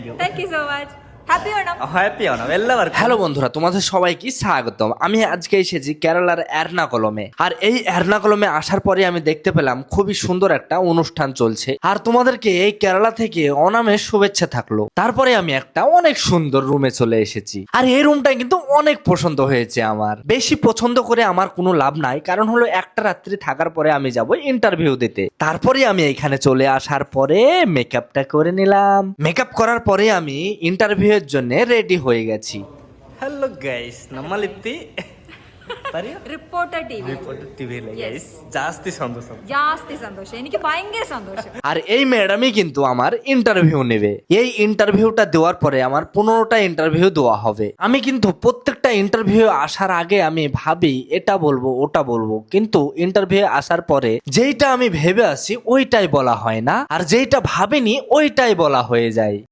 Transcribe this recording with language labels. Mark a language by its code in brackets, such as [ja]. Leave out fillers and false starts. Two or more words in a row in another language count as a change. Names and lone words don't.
[en] Thank you so much. Happy Onam. [ml] ഹാപ്പി ഓണം എല്ലാവർക്കും [bn] হ্যালো বন্ধুরা, তোমাদের সবাইকে স্বাগতম। আমি আজকে এসেছি কেরালার এর্নাকুলমে। আর এই এর্নাকুলমে আসার পরে আমি দেখতে পেলাম খুবই সুন্দর একটা অনুষ্ঠান চলছে। আর তোমাদেরকে এই কেরালা থেকে অনামের শুভেচ্ছা থাকলো। তারপরে আমি একটা অনেক সুন্দর রুমে চলে এসেছি। আর এই রুমটা কিন্তু অনেক পছন্দ হয়েছে আমার। বেশি পছন্দ করে আমার কোনো লাভ নাই, কারণ হলো একটা রাত্রি থাকার পরে আমি যাব ইন্টারভিউ দিতে। তারপরে আমি এখানে চলে আসার পরে মেকআপটা করে নিলাম। মেকআপ করার পরে আমি ইন্টারভিউ এর জন্য রেডি হয়ে গেছি। [en] Hello guys [ml] നമ്മളിപ്പി Reporter TV. ടിവിയിലെ Yes. ഗൈസ് ജാസ്തി സന്തോഷം ജാസ്തി സന്തോഷം എനിക്ക് ഭയങ്കര സന്തോഷം [bn] আর এই ম্যাডামই কিন্তু আমার ইন্টারভিউ নেবে। এই ইন্টারভিউটা দেওয়ার পরে আমার 15টা ইন্টারভিউ দেওয়া হবে। আমি কিন্তু প্রত্যেকটা ইন্টারভিউ আসার আগে আমি ভাবি এটা বলবো ওটা বলবো, কিন্তু ইন্টারভিউ আসার পরে যেইটা আমি ভেবে আসি ওইটাই বলা হয় না, আর যেইটা ভাবিনি ওইটাই বলা হয়ে যায়।